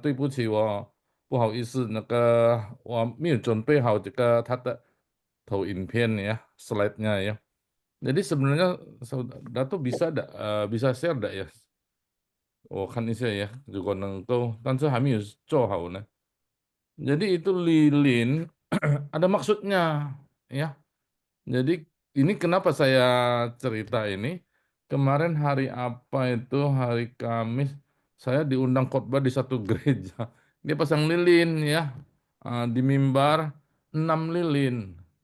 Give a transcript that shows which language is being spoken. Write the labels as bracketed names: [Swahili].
[Chinese] 对不起，我不好意思，我没有准备好它的投影片ya, [Indonesian] slide-nya ya. Jadi sebenarnya saudara tuh bisa share enggak ya? [Chinese] 我看一下ya, 如果能够，但是还没有做好呢。 [Indonesian] Jadi itu lilin ada maksudnya ya. Jadi ini kenapa saya cerita ini? Kemarin hari apa itu? Hari Kamis saya diundang khotbah di satu gereja. Dia pasang lilin ya. Di mimbar 6 lilin.